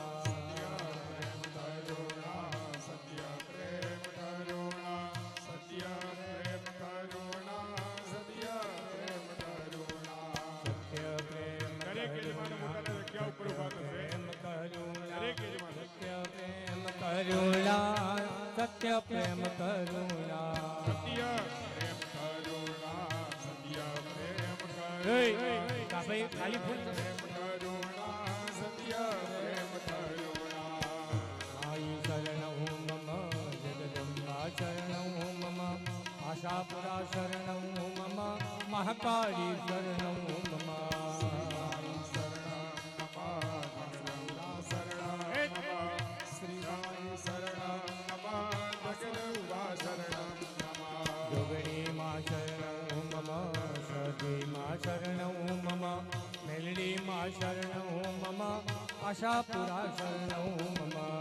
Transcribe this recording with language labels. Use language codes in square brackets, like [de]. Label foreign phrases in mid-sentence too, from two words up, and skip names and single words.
[hi] सत्य प्रेम करुणा सत्य प्रेम करुणा सत्य प्रेम करुणा सत्य प्रेम [gu] દરેક યજમાન પોતાના જગ્યા ઉપર ઉભા થશે. દરેક યજમાન [hi] सत्य प्रेम करुणा सत्य प्रेम करुणा [gu] સત્ય પ્રેમ કરુણા સત્ય પ્રેમ ભાઈ ખાલી ફૂલ કરુણા સત્ય પ્રેમ કરુણા [sa] आई शरणं मम जगदंबा शरणं मम आशापुरा शरणं मम महाकाली शरणं मम शरणं मम मेलडी मा शरणं मम आशापुरा शरणं मम